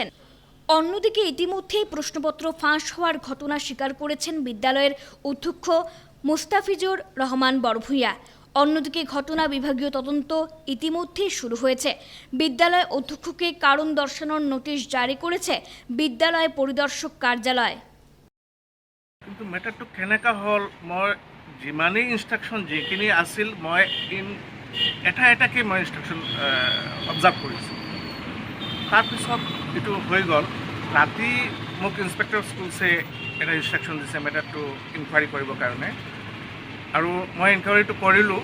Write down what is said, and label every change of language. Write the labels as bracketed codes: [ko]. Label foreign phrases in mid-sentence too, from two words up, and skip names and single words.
[bn] অন্যদিকে ইতিমধ্যেই প্রশ্নপত্র ফাঁস হওয়ার ঘটনা স্বীকার করেছেন বিদ্যালয়ের অধ্যক্ষ মুস্তাফিজুর রহমান বড়ভূঁইয়া। অন্যদিকে ঘটনা বিভাগীয় তদন্ত ইতিমধ্যেই শুরু হয়েছে। বিদ্যালয় অধ্যক্ষকে কারণ দর্শানোর নোটিশ জারি করেছে বিদ্যালয় পরিদর্শক কার্যালয়। [as] কিন্তু মেটাৰটো কেনেকুৱা হ'ল, মই যিমানেই ইনষ্ট্ৰাকশ্যন যিখিনি আছিল মই এটাকৈ মই [en] instruction observe [as] কৰিছোঁ। তাৰপিছত এইটো হৈ গ'ল, ৰাতি মোক [en] inspector schools [as] এটা ইনষ্ট্ৰাকশ্যন দিছে মেটাৰটো ইনকুৱাৰী কৰিবৰ কাৰণে, আৰু মই ইনকুৱাৰীটো কৰিলোঁ।